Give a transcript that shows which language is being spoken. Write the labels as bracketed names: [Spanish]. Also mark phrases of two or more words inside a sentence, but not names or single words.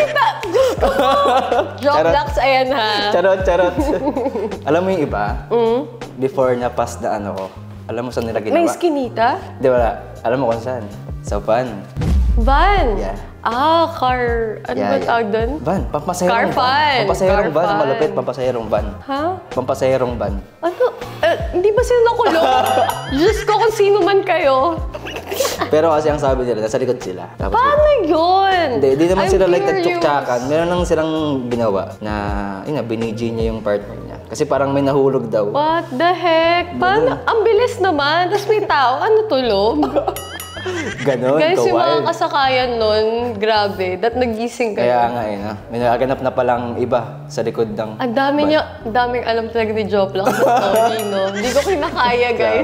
[Filipino] Joke Lux, ayan Charot. Alam mo yung iba? Before na pass na ko, alam mo saan nila ginawa? May skinita? Di wala. Alam mo kung saan? Sa van. Van? Yeah. Car... Ano ba tawag doon? Van. Pampasahirong [English] Car van. [Filipino] Pampasahirong Car van. van. Malupit. Pampasahirong van. Ha? Pampasahirong van. Ano? Hindi ba sila nakulong? Diyos ko kung sino man kayo. Pero kasi ang sabi nila, nasa likod sila. Tapos, Paano yun? Hindi naman I'm sila like curious. nagtsuktsakan. Meron lang silang ginawa na, binigi niya yung partner niya. Kasi parang may nahulog daw. [English] What the heck? [Filipino] Paano? Ang bilis naman. Tapos may tao. Ano tulog? Ganon, Guys, yung mga kawild. kasakayan nun, grabe. Dat nagising kayo. Kaya nga no? May nagaganap na palang iba sa likod ng... Ang daming alam talaga ni Joplak sa story, no? Hindi ko kinakaya, guys.